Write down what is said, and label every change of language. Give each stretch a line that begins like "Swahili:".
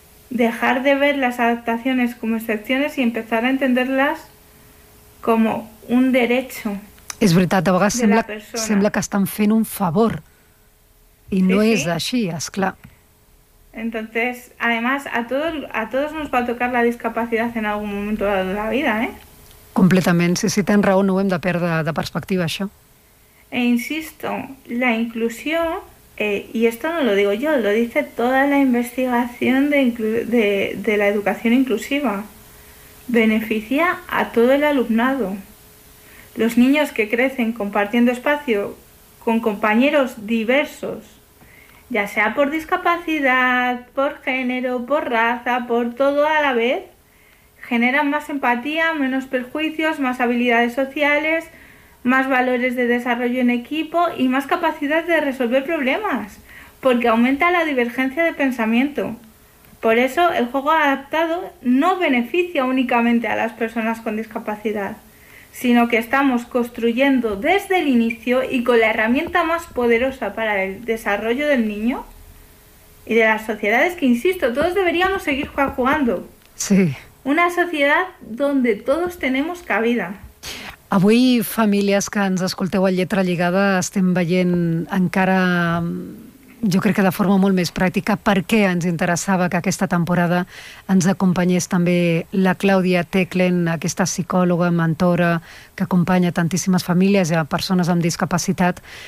Spanish: Dejar de ver las adaptaciones como excepciones y empezar a entenderlas como un derecho.
Catalan: És veritat, a vegades sembla que estan fent un favor. I sí, no sí. És així, és clar.
Spanish: Entonces, además, a todos nos va a tocar la discapacidad en algún momento de la vida, ¿eh?
Catalan: Completament, sí, sí, tens raó, no ho hem de perdre de perspectiva, això.
Spanish: E insisto, la inclusión... y esto no lo digo yo, lo dice toda la investigación de la educación inclusiva. Beneficia a todo el alumnado. Los niños que crecen compartiendo espacio con compañeros diversos, ya sea por discapacidad, por género, por raza, por todo a la vez, generan más empatía, menos perjuicios, más habilidades sociales... más valores de desarrollo en equipo y más capacidad de resolver problemas, porque aumenta la divergencia de pensamiento. Por eso el juego adaptado no beneficia únicamente a las personas con discapacidad, sino que estamos construyendo desde el inicio y con la herramienta más poderosa para el desarrollo del niño y de las sociedades que, insisto, todos deberíamos seguir jugando. Sí. Una sociedad donde todos tenemos cabida.
Catalan: Avui, famílies que ens escolteu a Lletra Lligada, estem veient encara, jo crec que de forma molt més pràctica, per què ens interessava que aquesta temporada ens acompanyés també la Clàudia Teclen, aquesta psicòloga, mentora, que acompanya tantíssimes famílies i persones amb discapacitat,